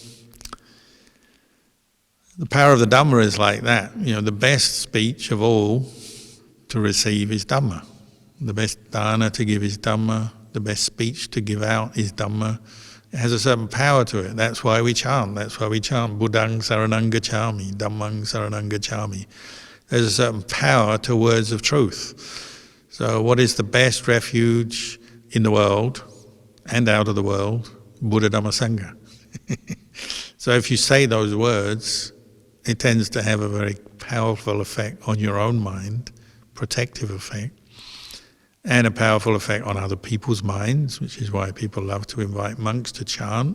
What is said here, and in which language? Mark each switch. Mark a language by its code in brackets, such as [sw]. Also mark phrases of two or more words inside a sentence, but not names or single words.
[en] The power of the Dhamma is like that. The best speech of all to receive is Dhamma. The best dana to give is Dhamma. The best speech to give out is Dhamma. It has a certain power to it. That's why we chant. [pi] Buddhang saranang gacchami, Dhammang saranang gacchami. [en] There's a certain power to words of truth. So what is the best refuge in the world and out of the world? Buddha, Dhamma, Sangha. So if you say those words, it tends to have a very powerful effect on your own mind, protective effect, and a powerful effect on other people's minds, which is why people love to invite monks to chant.